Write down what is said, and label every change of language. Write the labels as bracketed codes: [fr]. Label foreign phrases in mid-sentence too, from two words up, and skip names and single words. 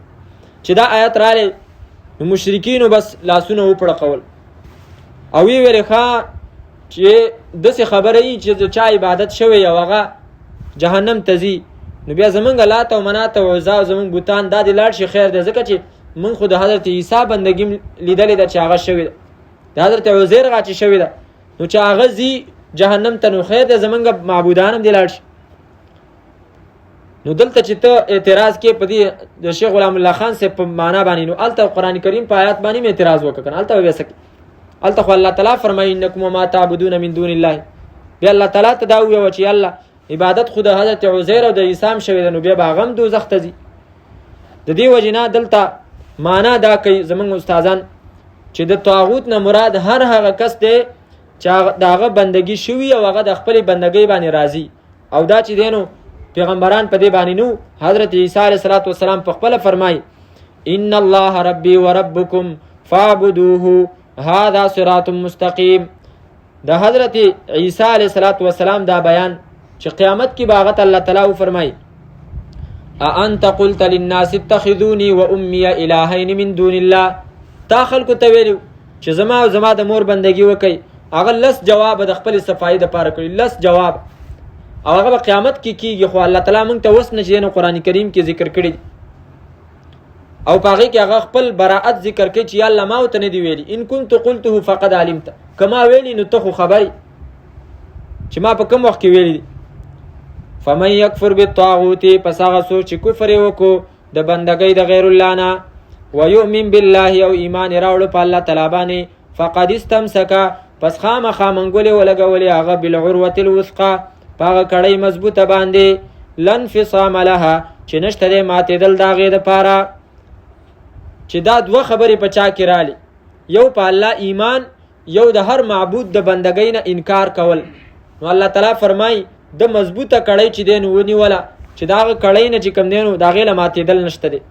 [ps] چې دا آیت رالی نو مشرکینو بس لاسونه وپړقول او وی ویل ښه چې داسې خبره یي چې د چا عبادت شوی او هغه جهنم ته ځي، نو بیا زمونږ لات او منات او عزا او زمونږ بوتان دا دې لاړ شي خیر دی، ځکه چې مونږ خو د حضرت عیسی بندګي لیدلې ده چې هغه شوې ده، د حضرت عزیر هغه چې شوې ده، نو چې هغه ځي جهنم ته نو خیر دی، زمونږ معبودان هم دې لاړ شي. نو دلته چې ته اعتراض کې په دې د شیخ غلام الله خان صاحب په معنا باندې، نو هلته قرآن کریم په آیات باندې اعتراض وکړه کنه، هلته بیا سکي هلته خو الله تعالی فرمایي [ar] انکم وما تعبدون من دون الله، [ps] بیا الله تعالی ته دا وویل چې الله عبادت خو د حضرت عزیر او د عیسی هم شوې ده، نو بیا به هغه هم دوزخ ته ځي. د دې وجې نه دلته معنا دا کوي زمونږ استادان چې د طاغوت نه مراد هر هغه کس دی چې د هغه بندګي شوي او هغه د خپلې بندګۍ باندې راضي، او دا چې دی نو پیغمبران په دې باندې نو. [ar] حضرت عیسی علیه السلام [ps] په خپله فرمایي [ar] ان الله ربي وربکم فاعبدوه هذا صراط مستقیم. [ps] د حضرت عیسی [ar] علیه السلام [ps] دا بیان چې قیامت کې باغت الله تعالی فرمایي [ar] انت قلت للناس اتخذوني وامي الهين من دون الله، [ps] تا خلکو ته ویلو چې زما او زما د مور بندګي وکي، هغه لس جواب د خپل صفایي د پاره کړی، لس جواب او هغه په قیامت کې کیږي، خو الله تعالی موږ ته وس نه چې نو قران کریم کې ذکر کړی او پاغي کې هغه خپل براءت ذکر کوي چې یا الله ما ته نه دی ویلي [ar] ان كنت قلته فقد علمت، [ps] کما ویلی نو ته خو خبري چې ما په کوم وخت کې ویلي. [ar] فمن يكفر بالطاغوت، [ps] پس هغه څوک چې کفر وکړو د بندګۍ د غیر الله نه، [ar] ويؤمن بالله [ps] او ایمان راوړ په الله تعالی باندې، [ar] فقد استمسك، [ps] پس خامخا منګولې ولګولې هغه [ar] بالعروة الوثقى، [ps] پاغه کړۍ مضبوطه باندې، [ar] لن فصام لها، [ps] چې نشته دې ماتېدل د هغې دپاره. چې دا دوه خبرې په چا کې رالی، یو په الله ایمان، یو د هر معبود د بندګۍ نه انکار کول. نو الله تعالی فرمای د مضبوطه کړۍ چې دی نو ونیوله، چې د هغه کړۍ نه چې کوم دی نو د هغې له ماتېدل نشته دی.